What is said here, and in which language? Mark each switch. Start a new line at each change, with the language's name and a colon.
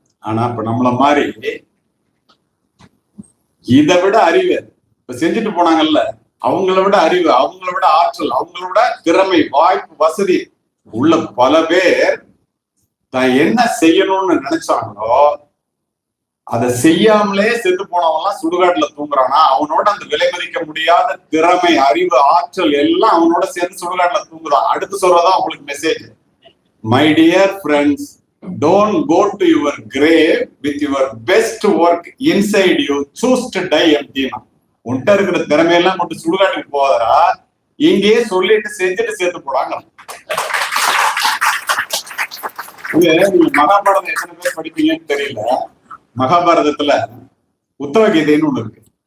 Tamil: ஆனா இப்ப நம்மள மாதிரி இதை விட அறிவு இப்ப செஞ்சுட்டு போனாங்கல்ல, அவங்கள விட அறிவு, அவங்கள விட ஆற்றல், அவங்கள விட திறமை, வாய்ப்பு, வசதி உள்ள பல பேர் தான் என்ன செய்யணும்னு நினைச்சாங்களோ அதை செய்யாமலே செத்து போனவன்லாம் சுடுகாட்டுல தூங்குறானா, அவனோட அந்த விலை மதிக்க முடியாத திறமை, அறிவு, ஆற்றல் எல்லாம் அவனோட சேர்ந்து சுடுகாட்டுல தூங்குறான். அடுத்து சொல்றதான் உங்களுக்கு message.
English: My dear friends, don't go to your grave with your best work inside you. Choose to die empty.
Tamil: உன்கிட்ட இருக்கிற திறமையெல்லாம் கொண்டு சுடுகாட்டுக்கு போதா, இங்கேயே சொல்லிட்டு செஞ்சுட்டு சேர்த்து போடாங்க. நீங்க மகாபாரதம் எத்தனை பேர் படிப்பீங்கன்னு தெரியல. மகாபாரதத்துல உத்தவ கீதைன்னு ஒண்ணு இருக்கு.